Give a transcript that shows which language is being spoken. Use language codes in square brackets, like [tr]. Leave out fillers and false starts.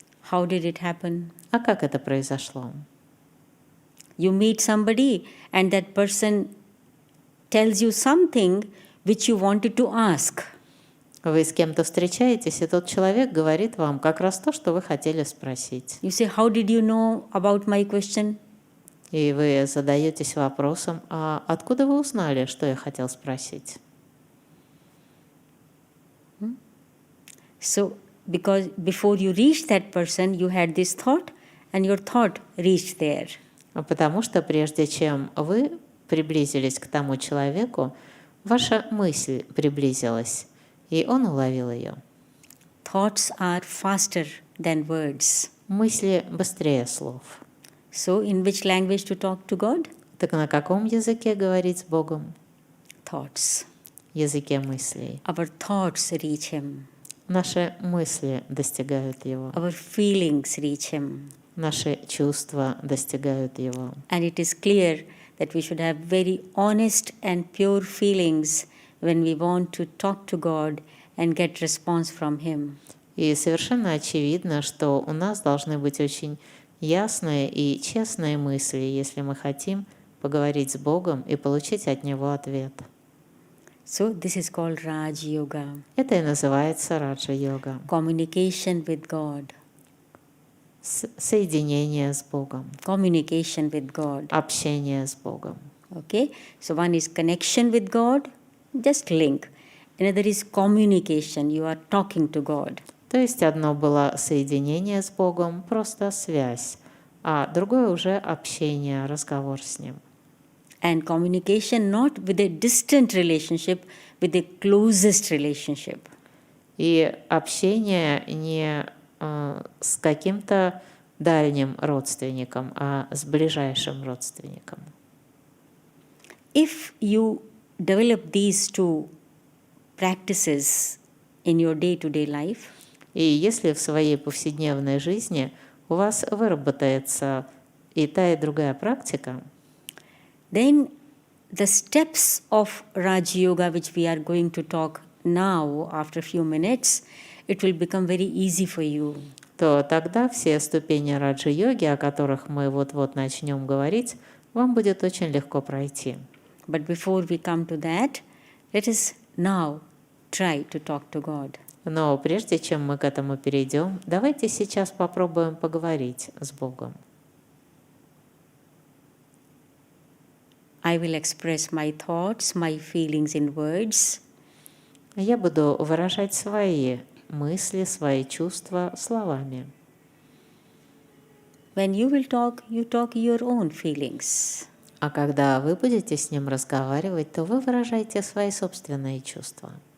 [en] How did it happen? [ru] А как это произошло? [en] You meet somebody and that person tells you something which you wanted to ask. [ru] Вы с кем-то встречаетесь, и тот человек говорит вам как раз то, что вы хотели спросить. [en] You say, how did you know about my question? [ru] И вы задаетесь вопросом: а откуда вы узнали, что я хотел спросить? [en] So, because before you reached that person, you had this thought, and your thought reached there. [ru] Потому что прежде чем вы приблизились к тому человеку, ваша мысль приблизилась, и он уловил ее. [en] Thoughts are faster than words. [ru] Мысли быстрее слов. [en] So, in which language to talk to God? [ru] Так на каком языке говорить с Богом? [en] Thoughts. [ru] Языке мыслей. [en] Our thoughts reach Him. [ru] Наши мысли достигают Его. [en] Our feelings reach Him. [ru] Наши чувства достигают Его. [en] And it is clear that we should have very honest and pure feelings when we want to talk to God and get response from Him. [ru] И совершенно очевидно, что у нас должны быть очень ясные и честные мысли, если мы хотим поговорить с Богом и получить от Него ответ. [en] So this is called Raja-йога. [ru] Это и называется Раджа-йога. [en] Communication with God. [ru] Соединение с Богом. [en] Communication with God. [ru] Общение с Богом. [en] Okay? So one is connection with God, just link. Another is communication. You are talking to God. [ru] То есть одно было соединение с Богом, просто связь, а другое уже общение, разговор с Ним. [en] And communication not with a distant relationship, with the closest relationship. [ru] И общение не с каким-то дальним родственником, а с ближайшим родственником. [en] If you develop these two practices in your day-to-day life, [ru] И если в своей повседневной жизни у вас выработается и та, и другая практика, [en] then the steps of Raja-yoga, which we are going to talk now after a few minutes, it will become very easy for you. [ru] то тогда все ступени Раджа-йоги, о которых мы вот-вот начнем говорить, вам будет очень легко пройти. [en] But before we come to that, let us now try to talk to God. [ru] Но прежде чем мы к этому перейдем, давайте сейчас попробуем поговорить с Богом. [en] I will express my thoughts, my feelings in words. [ru] Я буду выражать свои мысли, свои чувства словами. [en] When you will talk, you talk your own feelings. [ru] А когда вы будете с Ним разговаривать, то вы выражаете свои собственные чувства.